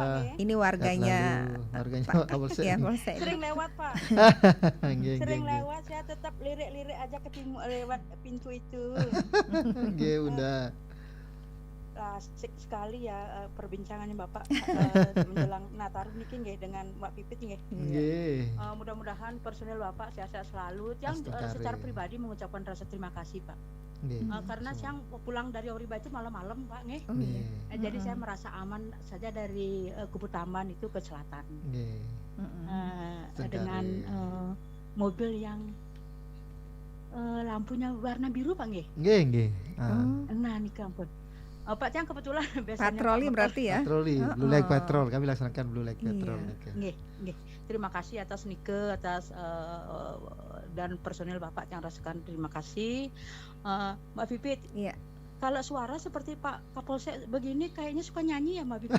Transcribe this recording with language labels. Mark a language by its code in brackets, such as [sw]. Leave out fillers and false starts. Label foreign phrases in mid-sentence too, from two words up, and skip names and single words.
[id] Ini warganya Polsek. Ya, Polsek. Sering lewat Pak. Sering lewat, saya tetap lirik-lirik aja ke timur lewat pintu itu. Bunda. Asik sekali ya perbincangannya Bapak menjelang Nataru [ban] niki nggih [id] dengan Mbak Pipit nggih. Mudah-mudahan personel Bapak sehat-sehat selalu. Yang secara pribadi mengucapkan rasa terima kasih Pak. Karena siang pulang dari Oriba itu malam-malam Pak nggih. Jadi saya merasa aman saja dari Kubu Taman itu ke selatan. Dengan mobil yang lampunya warna biru Pak nggih. Nggih. Nah [ban] niki ampun. [id] Pak Cang kebetulan biasanya patroli berarti ya? Patroli, Blue Lake Patrol. Kami laksanakan Blue Lake Patrol. Nggih. Terima kasih atas Nike, atas dan personil Bapak yang rasakan terima kasih. Mbak Pipit. Iya. Kalau suara seperti Pak Kapolsek begini kayaknya suka nyanyi ya Mbak Pipit?